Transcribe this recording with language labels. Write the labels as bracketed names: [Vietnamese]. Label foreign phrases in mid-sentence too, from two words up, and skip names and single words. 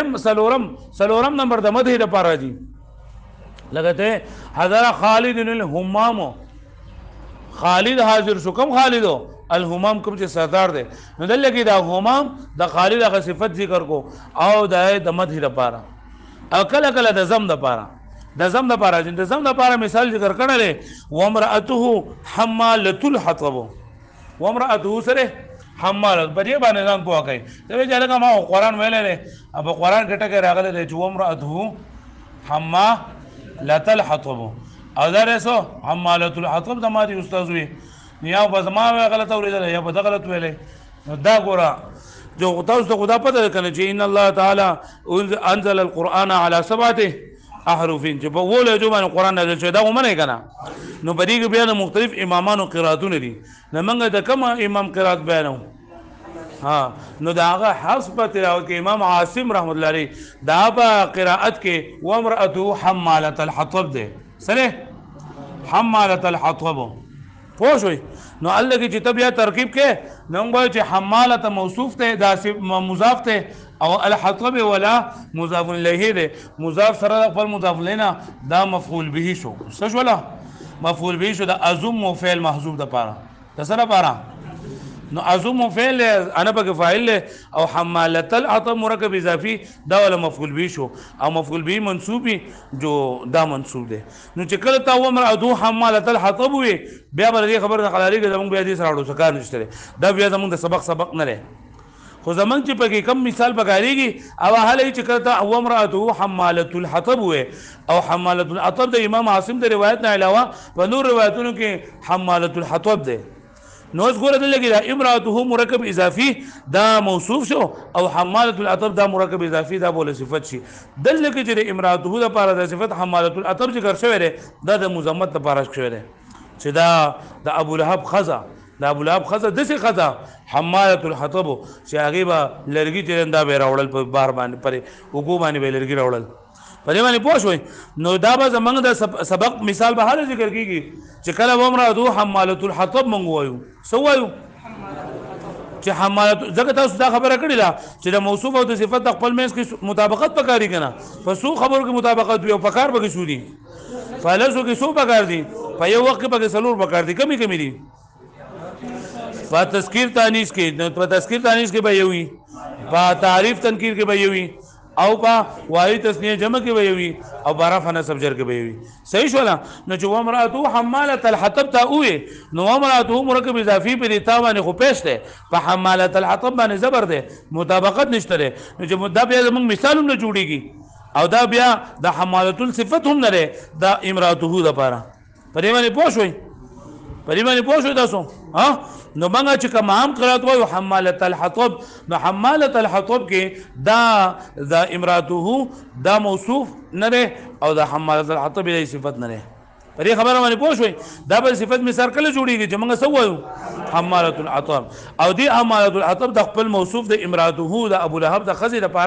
[Pashto] څلورم نمبر د مدح دپاره راځي لکه ته [Arabic] حضر خالد الهمام [Pashto] خالد حاضر شو کوم [Arabic] خالدو الهمام [Pashto] کوم چې سردار دی نو دلته کې دا همام د خالد هغه صفت ذکر کو او د مدح دپاره او کله کله د زم دپاره د زم دپاره د زم دپاره مثال ذکر کړی دی [Arabic] وامرأته حمالة الحطب [Pashto] وامرأته سره حمالت په دې باندې ځان پوه کوي ته وایي چې هلکه ما قرآن ویلی دی او په قرآن کې ټکی راغلی دی چې وامرأته [Arabic] حمالة الحطب [Pashto] او دا دی څه [Arabic] حمالة الحطب [Pashto] د ما دي استاذ وي یا به زما غلطه اورېدلی یا به ده غلط ویلی نو دا ګوره جو تاسو ته خو دا پته ده که نه چې [Arabic] ان الله تعالی انزل القرآن على 7 احرفین [Pashto] چې په اوو لهجو باندې قرآن نازل شوی دا ومنئ که نه نو په دې کې بیا د مختلف امامانو قراتونه دي نو موږ د کوم امام قرات بیانو ها نو د هغه حفظ په تلاوت کې امام عاصم [Arabic] رحمت الله علیه [Pashto] دا په قرائت کې [Arabic] وامرأته حمالة الحطب [Pashto] دی سره [Arabic] حمالة الحطب [Pashto] پوه شوئ نو الله کې چې ته بیا ترکیب کې نو موږ وایو چې حمالة موصوف دی دا مضاف دی او الحطب ولا مضاف الیه دی مضاف سره د خپل مضاف الیه نه دا مفعول به شو څه شوله مفعول به شو د ازم فعل محذوف دپاره د څه دپاره نو ازم فعل انا پکې فاعل او [Arabic] حمالة الحطب [Pashto] مرکب اضافي دا ولا مفعول به شو او مفعول به منصوبي جو دا منصوب دی نو چې کله تا [Arabic] ومرأته حمالة الحطب [Pashto] وي بیا به دې خبر د خلاري کې زموږ بیا دې سره اړو څه کار نشته دا بیا زموږ د سبق نه دی خو زمونږ چې پکې کم مثال پکارېږي او هله چې کله ته [Arabic] وامرأته حمالة الحطب [Pashto] وي او حمالة الحطب د امام عاصم د روایت نه علاوه په نور روایتونو کې [Arabic] حمالة الحطب [Pashto] دی نو اوس ګوره دلته کې دا امرأته مرکب اضافي دا موصوف شو او [Arabic] حمالة الحطب [Pashto] دا مرکب اضافي دا بوله صفت شي دلته کې چې د امرأته دپاره د صفت [Arabic] حمالة الحطب [Pashto] ذکر شوی دی دا د مضمت دپاره شوی دی چې دا د ابولهب ښځه د ابولهب ښځه داسې ښځه [Arabic] حمالة الحطب [Pashto] چې هغې به لرګي چې دا به یې راوړل په بار باندې پرې اوږو باندې به یې لرګي راوړل په دې باندې پوه شوئ نو دا به زموږ د سبق مثال به هله ذکر کېږي چې کله [Arabic] وامرأته حمالة الحطب [Pashto] موږ وایو څه وایو چې حمالة ځکه تاسو دا خبره کړې ده چې د موصوف او د صفت د خپل منځ کې مطابقت پکاري که نه په څو خبرو کې مطابقت وي او پکار پکې څو دي په لسو کې څو پکار دي په یو وخت کې پکې څلور پکار دي کمی دي په تذکیر تانیث کې به یو وي په تعریف تنکیر کې به یو وي او په واحد تثنیه جمع کې به یو وي او په رفع نصب جر کې به یو وي صحیح شوله نو چې [Arabic] وامرأته حمالة الحطب [Pashto] ته ووایې نو وامرأته مرکب اضافي په دې تا باندې خو پیش دی په [Arabic] حمالة الحطب [Pashto] باندې زبر دی مطابقت نشته دی نو چې دا بیا زموږ مثال هم نه جوړېږي او دا بیا د حمالة الصفت هم نه دی دا امرأته دپاره په دې باندې پوه شوئ تاسو ها نو موږ چې کوم عام قرات وایو [Arabic] حمالة الحطب [Pashto] نو [Arabic] حمالة الحطب [Pashto] کې دا امرأته دا موصوف نه دی او دا [Arabic] حمالة الحطب [Pashto] دی صفت نه دی په دې خبره باندې پوه شوئ دا به صفت مثال کله جوړېږي چې موږ څه وایو [Arabic] حمالة الحطب [Pashto] او دې [Arabic] حمالة الحطب [Pashto] د خپل موصوف د امرأته د ابولهب د ښځې لپاره